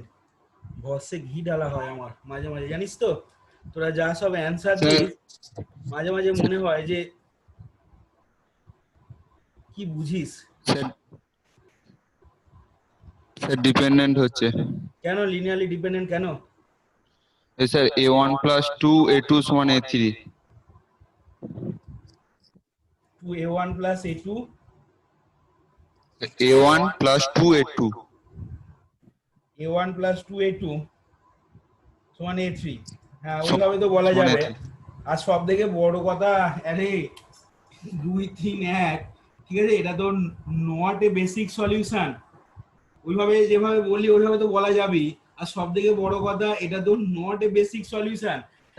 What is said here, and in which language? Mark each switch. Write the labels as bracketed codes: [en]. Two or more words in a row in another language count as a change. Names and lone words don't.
[bn] ভসে ঘি ঢালা হয় আমার মাঝে মাঝে, জানিস তো তোরা যা সব অ্যানসার দিস মাঝে মাঝে মনে হয় যে কি বুঝিস। স্যার ডিপেন্ডেন্ট হচ্ছে কেন [en] linearly dependent [bn] কেন? স্যার a1 plus 2 a2 সমান a3, [en] 2a1 plus a2 a1 plus 2 a2 [bn] a1 plus 2a2 সমান a3। হ্যাঁ ওইভাবে তো বলা যাবে। আর সব থেকে বড় কথা আরে 2 3 1, ঠিক আছে, এটা তো [en] not a basic solution. [bn] ওইভাবে যেভাবে বললি ওইভাবে তো বলা যাবে। আর সব থেকে বড় কথা এটা তো [en] not a basic solution.